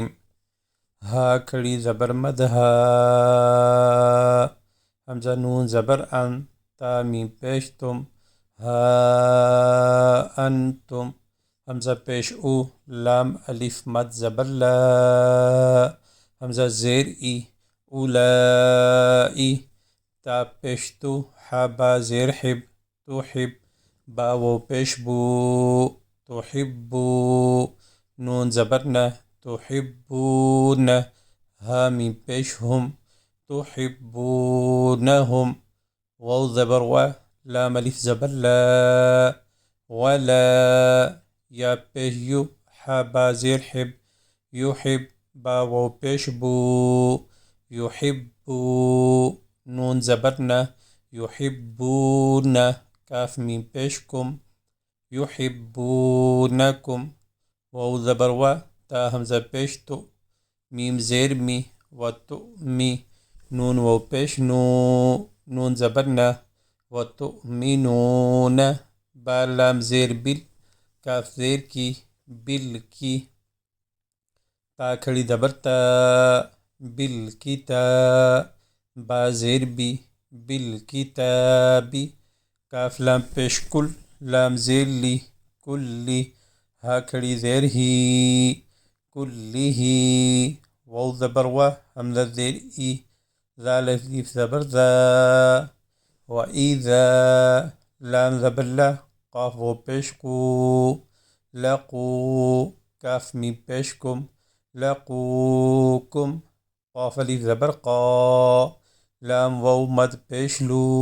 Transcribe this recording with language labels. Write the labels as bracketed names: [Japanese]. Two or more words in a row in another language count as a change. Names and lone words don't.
[Urdu] ہا کھڑی زبر مد ہا، حمزہ نون زبر ان، تا میم پیش تم، ہا انتم، حمزہ پیش او، لام الف مد زبر لا، حمزہ زیر ای، اولائی، تا پیش تو، حا با زیر حب، تو حب، با و پیش بو، تحبو، نون زبر نہ، تحبون، ہا میم پیش ہم، تحبونہم، واو زبر و، لام الف زبر لا، ولا، یا پیش یو، حا با زیر حب، یحب، با واو پیش بو، یحبو، نون زبر نہ، یحبون، کاف میم پیش کم، یحبونکم، واو زبر و، تا حمزہ پیش تو، میم زیر می، و تو می، نون واو پیش نو، نون زبر نہ، و تو مینون، با لام زیر بل، کاف زیر کی، بل کی، تا کھڑی زبر تا، بل کی تا، با زیر بی، بل کی تابی، کاف لام پیش کل، لام زیر لی، کلی، ہا کھڑی زیر ہی، کلی ہی، واو زبر و، حمزہ زیر ای، زال الف زبر زا، و ایذا، لام زبر لا، قاف و پیش کو، لقو، کاف میم پیش کم، لقوکم، قاف الف زبر قا، لام واو مد پیش لو،